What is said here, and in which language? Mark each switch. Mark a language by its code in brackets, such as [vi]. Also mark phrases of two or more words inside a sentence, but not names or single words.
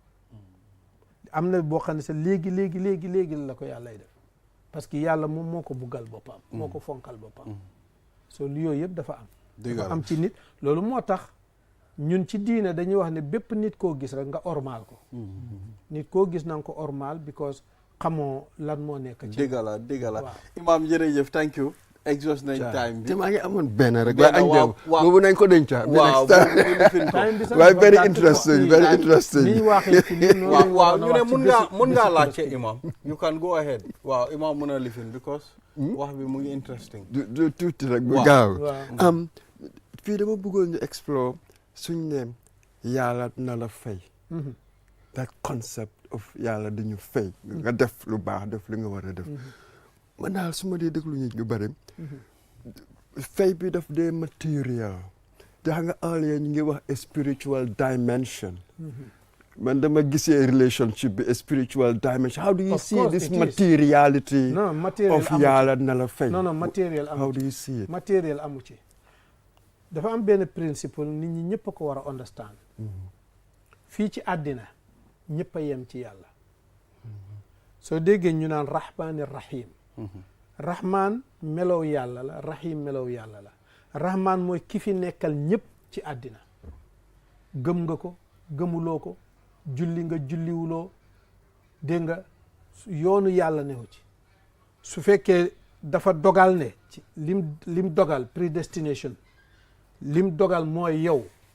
[wo] am na boo xam ne sa léegi la ko yàllay def parce que yàlla moom moo ko buggal boppam moo ko fonkal boppam soo lu yooyu yëpp dafa am ci nit loolu moo tax ñun ci diine dañuy wax ne bépp nit koo gis rek nga ormaal ko nit koo gis na nga ko ormaal because xamoo lan moo nekk ci dëgg la Imam jërëjëf [en] thank you [wo] exhaust nañ time bi te maa ngi amoon benn rek waaye boobu nañ ko denca waaye [en] very interesting [wo] ni ñu waxee ci lii waaw ñu ne mun ngaa laajte Imam [en] you can go ahead [wo] waaw Imam mun a lifin because wax bi mu ngi interesting du tuuti rek bu gaaw fii dama bëggoon ñu explore suñ ne yàlla na la fay [en] that concept of [wo] yàlla dañu fay nga def lu baax def li nga war a def man daal su ma dee déglu ñu bëri fay bi daf dee material te xam nga earlier ñu ngi wax [en] a spiritual dimension [wo] man dama gisee relationship bi [en] a spiritual dimension how do you see this materiality of [wo] yàlla na la fay material amu [en] how do you see it [wo] material amu ci dafa am benn principle nit ñi ñëpp a ko war a understand fii ci àddina ñëpp a yem ci yàlla soo déggee ñu naan [ar] رحماني رحيم رحمن [wo] melow yàlla la rahim melow yàlla la rahman mooy ki fi nekkal ñëpp ci àddina gëm nga ko gëmuloo ko julli nga julliwuloo dégg nga yoonu yàlla newu ci su fekkee dafa dogal ne ci lim dogal predestination lim dogal mooy yow